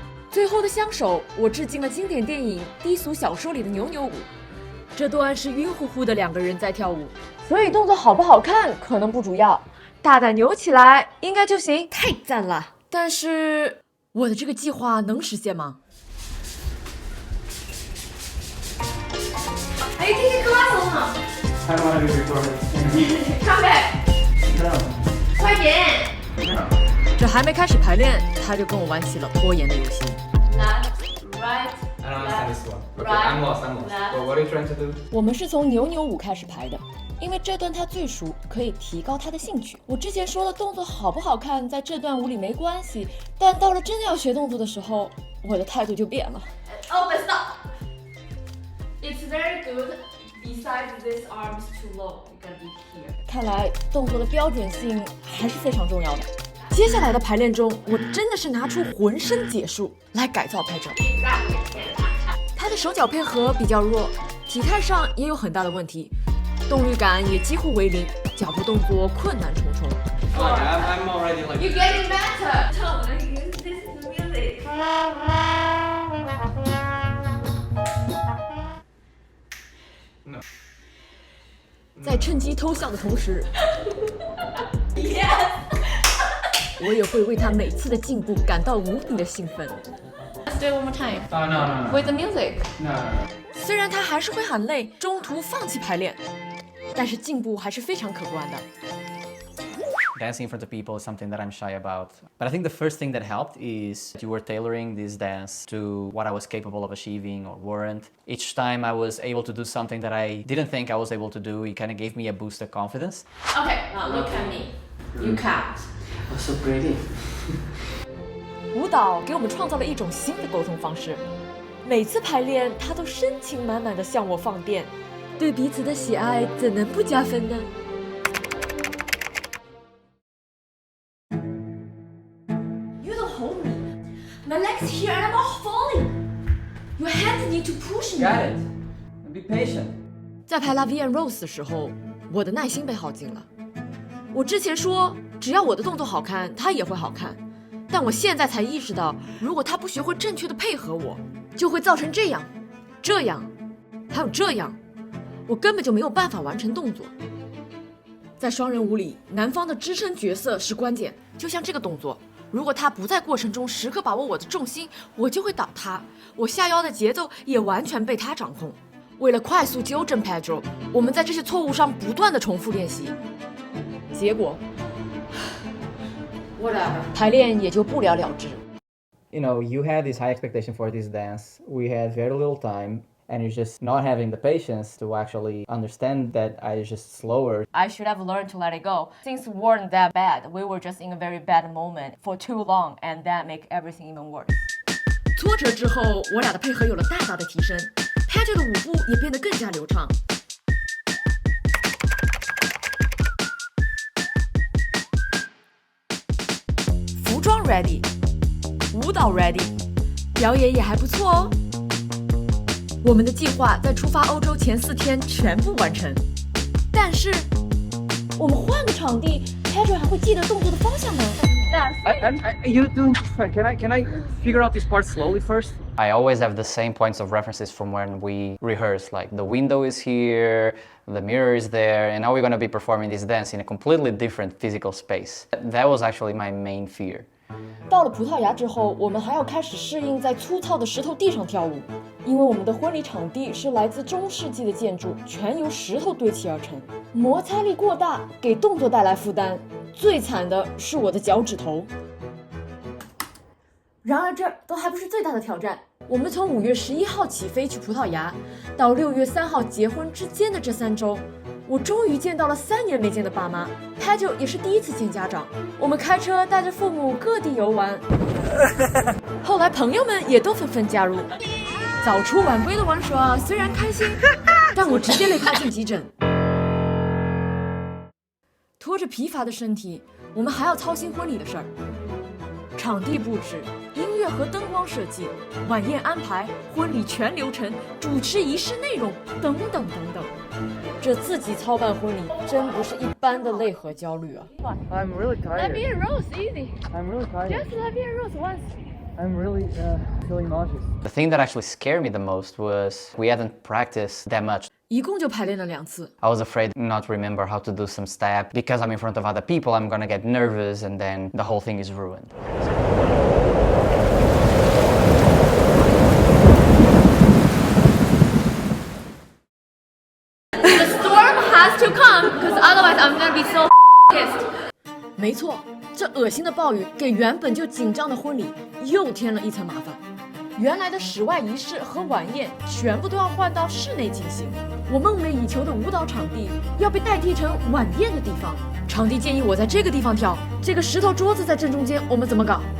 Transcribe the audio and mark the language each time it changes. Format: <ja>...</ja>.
<zh>最后的相守，我致敬了经典电影《低俗小说》里的扭扭舞。这段是晕乎乎的2个人在跳舞，所以动作好不好看可能不主要，大胆扭起来应该就行。太赞了！但是我的这个计划能实现吗</zh> <en>Are you taking class or not? I don't want to be recorded. Come back. No.</en> <zh>快点。这还没开始排练，他就跟我玩起了拖延的游戏。</zh> <en>Left, right. I don't understand this one. Okay, Right, I'm lost. I'm lost. left. Well, what are you trying to do?</en> <zh>我们是从扭扭舞开始排的，因为这段他最熟，可以提高他的兴趣。我之前说的动作好不好看，在这段舞里没关系，但到了真的要学动作的时候，我的态度就变了。</zh> <en>Oh, but stop. It's very good. Besides, this arm's too low. You're gonna be here.</en> <zh>看来动作的标准性还是非常重要的。接下来的排练中，我真的是拿出浑身解数来改造拍照。他的手脚配合比较弱，体态上也有很大的问题，动力感也几乎为零，脚步动作困难重重。</zh> <en>Oh, I'm already like. You're getting better. Tom, this is the music. No.</en> <zh>在趁机偷笑的同时，</zh> <en>Yes.</en> <zh>我也会为他每次的进步感到无比的兴奋。</zh> <en>Let's do it one more time. Oh, no. With the music. No.</en> <zh>虽然他还是会喊累，中途放弃排练，但是进步还是非常可观的。</zh> <en>Dancing in front of people is something that I'm shy about. But I think the first thing that helped is you were tailoring this dance to what I was capable of achieving or weren't. Each time I was able to do something that I didn't think I was able to do, it kind of gave me a boost of confidence. Okay, now look at me. You count. Oh, so pretty.</en> <zh>舞蹈给我们创造了一种新的沟通方式。每次排练，他都深情满满的向我放电，对彼此的喜爱怎能不加分呢？</zh> <en>You don't hold me. My legs here and I'm not falling. Your hands need to push me. Got it. Be patient.</en> <zh>在排 La Vie en Rose 的时候，我的耐心被耗尽了。我之前说，只要我的动作好看，他也会好看。但我现在才意识到，如果他不学会正确的配合我，就会造成这样、这样，还有这样，我根本就没有办法完成动作。在双人舞里，男方的支撑角色是关键，就像这个动作，如果他不在过程中时刻把握我的重心，我就会倒塌，我下腰的节奏也完全被他掌控。为了快速纠正 Pedro， 我们在这些错误上不断的重复练习，结果</zh> <en>Whatever.</en> <zh>排练也就不了了之。</zh> <en>You had this high expectation for this dance. We had very little time. and you're just not having the patience to actually understand that I just slower. I should have learned to let it go. Things weren't that bad. We were just in a very bad moment for too long, and that make everything even worse.</en> <zh>挫折之后，我俩的配合有了大大的提升 ，Pedro 的舞步也变得更加流畅。服装 ready， 舞蹈 ready， 表演也还不错哦。我们的计划在出发欧洲前4天全部完成，但是我们换个场地 ，Pedro 还会记得动作的方向吗？</zh> <en>You doing fine. Can I figure out this part slowly first? I always have the same points of references from when we rehearse, like the window is here, the mirror is there, and now we're going to be performing this dance in a completely different physical space. That was actually my main fear.</en> <zh>到了葡萄牙之后，我们还要开始适应在粗糙的石头地上跳舞，因为我们的婚礼场地是来自中世纪的建筑，全由石头堆砌而成，摩擦力过大，给动作带来负担。最惨的是我的脚趾头。然而这都还不是最大的挑战。我们从5月11号起飞去葡萄牙，到6月3号结婚之间的这3周，我终于见到了3年没见的爸妈 ，Pedro 也是第一次见家长。我们开车带着父母各地游玩，后来朋友们也都纷纷加入。早出晚归的玩耍虽然开心，但我直接累趴进急诊。拖着疲乏的身体，我们还要操心婚礼的事儿。场地布置、音乐和灯光设计、晚宴安排、婚礼全流程、主持仪式内容等等等等，这自己操办婚礼真不是一般的累和焦虑啊</zh> <en>I'm really tired. Let me a rose, easy. I'm really tired. Just let me a rose once. I'm really feeling nauseous. The thing that actually scared me the most was we hadn't practiced that much.</en> <zh>一共就排练了2次。</zh> <en>I was afraid not to remember how to do some step. Because I'm in front of other people, I'm gonna get nervous and then the whole thing is ruined. The storm has to come, because otherwise I'm gonna be so pissed.</en> <zh>没错，这恶心的暴雨给原本就紧张的婚礼又添了一层麻烦。原来的室外仪式和晚宴全部都要换到室内进行。我梦寐以求的舞蹈场地要被代替成晚宴的地方。场地建议我在这个地方跳，这个石头桌子在正中间，我们怎么搞？</zh>